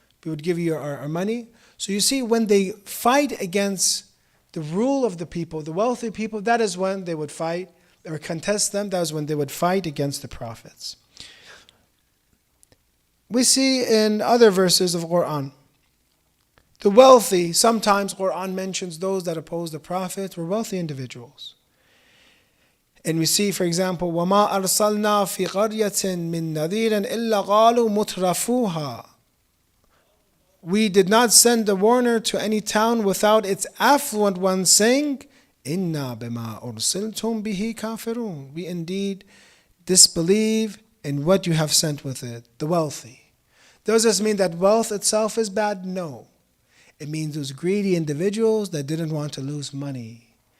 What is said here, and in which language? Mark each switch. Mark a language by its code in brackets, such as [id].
[en] We would give you our money. So you see, when they fight against the rule of the people, the wealthy people, that is when they would fight or contest them. That is when they would fight against the prophets. We see in other verses of Quran, the wealthy, sometimes Quran mentions those that oppose the prophets were wealthy individuals. And we see, for example, [ar] وَمَا أَرْسَلْنَا فِي قَرْيَةٍ مِّن نَذِيرٍ إِلَّا قَالُوا مُتْرَفُوهَا. [en] We did not send a warner to any town without its affluent ones saying, [ar] إِنَّا بِمَا أُرْسِلْتُمْ بِهِ كَافِرُونَ. [en] We indeed disbelieve in what you have sent with it, the wealthy. Does this mean that wealth itself is bad? No. It means those greedy individuals that didn't want to lose money.